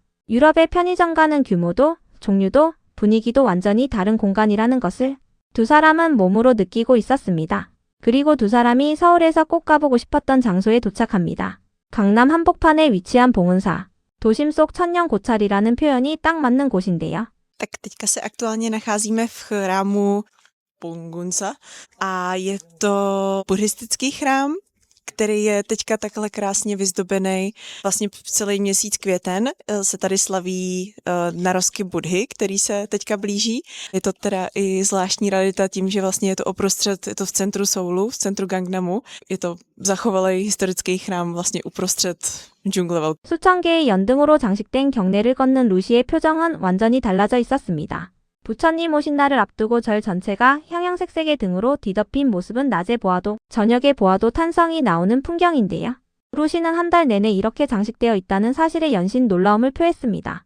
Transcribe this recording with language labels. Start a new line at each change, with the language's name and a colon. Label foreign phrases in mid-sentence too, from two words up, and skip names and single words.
Korean: 유럽의 편의점과는 규모도, 종류도, 분위기도 완전히 다른 공간이라는 것을 두 사람은 몸으로 느끼고 있었습니다. 그리고 두 사람이 서울에서 꼭 가보고 싶었던 장소에 도착합니다. 강남 한복판에 위치한 봉은사. 도심 속 천년 고찰이라는 표현이 딱 맞는 곳인데요.
Czech: Tak teďka se aktuálně nacházíme v chrámu Pongunsa a je to buddhistický chrám, který je teďka takhle krásně vyzdobený. Vlastně celý měsíc květen se tady slaví narozky Budhy, který se teďka blíží. Je to teda i zvláštní rarita tím, že vlastně je to uprostřed, je to v centru Soulu, v centru Gangnamu. Je to zachovalý historický chrám vlastně uprostřed džungle.
Korean: 수천 개의 연등으로 장식된 경내를 걷는 루시의 표정은 완전히 달라져 있었습니다. 부처님 오신 날을 앞두고 절 전체가 형형색색의 등으로 뒤덮인 모습은 낮에 보아도 저녁에 보아도 탄성이 나오는 풍경인데요. 루시는 한 달 내내 이렇게 장식되어 있다는 사실에 연신 놀라움을 표했습니다.